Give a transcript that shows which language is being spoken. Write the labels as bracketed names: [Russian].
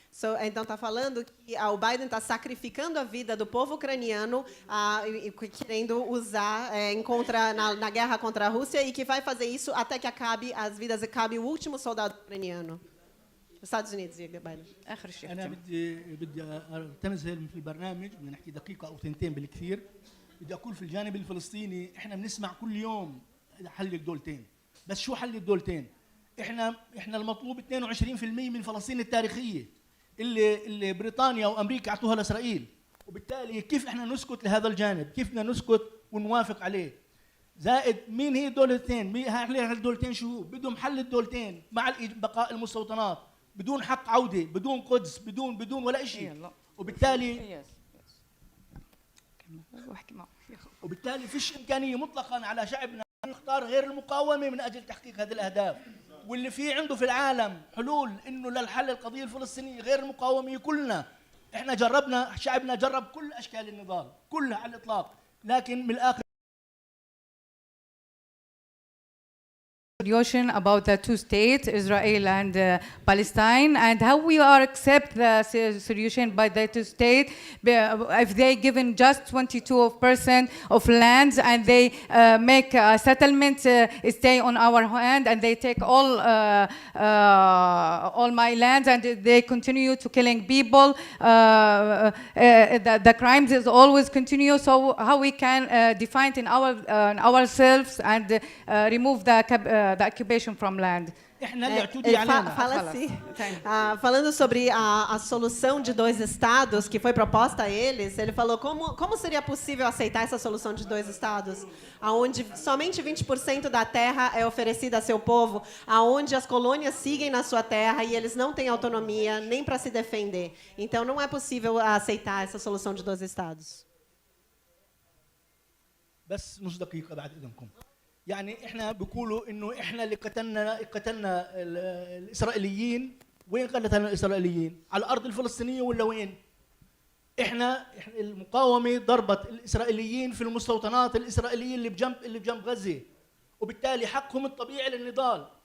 [Portuguese] So, então está falando que o Biden está sacrificando a vida do povo ucraniano, querendo usar na guerra contra a Rússia, e que vai fazer isso até que acabe o último soldado ucraniano. Estados Unidos, Biden. [Arabic] آخر شيء. أنا بدي أتمثل في البرنامج، بدنا نحكي دقيقة أو ثنتين بالكثير. بدي أقول في الجانب الفلسطيني إحنا بنسمع كل يوم حل الدولتين، بس شو حل الدولتين؟ إحنا المطلوب 22% من فلسطين التاريخية اللي بريطانيا وأمريكا أعطوها لإسرائيل، وبالتالي كيف إحنا نسكت لهذا الجانب؟ كيف بدنا نسكت ونوافق عليه؟ زائد مين هي الدولتين؟ هي الدولتين شو؟ بدهم حل الدولتين مع بقاء المستوطنات، بدون حق عودة، بدون قدس، بدون ولا شيء. وبالتالي فيش إمكانية مطلقاً على شعبنا أن نختار غير المقاومة من أجل تحقيق هذه الأهداف. واللي في عنده في العالم حلول إنه للحل القضية الفلسطينية غير المقاومة كلنا. إحنا جربنا، شعبنا جرب كل أشكال النضال كلها على الإطلاق، لكن من الآخر [English] Solution about the two states, Israel and Palestine, and how we are accept the solution by the two states if they given just 22% of lands and they make a settlement stay on our hand, and they take all my lands and they continue to killing people. The crimes is always continue. So how we can define in ourselves and remove the the occupation from land. [Portuguese] Fala assim, falando sobre a solução de 2 estados que foi proposta a eles, ele falou como seria possível aceitar essa solução de 2 estados, aonde somente 20% da terra é oferecida a seu povo, aonde as colônias seguem na sua terra e eles não têm autonomia nem para se defender. Então não é possível aceitar essa solução de 2 estados. [Arabic] بس نص دقيقة بعد إذنكم. يعني إحنا بيقولوا إنه إحنا اللي قتلنا الإسرائيليين. وين قتلنا الإسرائيليين؟ على الأرض الفلسطينية ولا وين؟ إحنا المقاومة ضربت الإسرائيليين في المستوطنات الإسرائيلية اللي بجنب غزة، وبالتالي حقهم الطبيعي للنضال.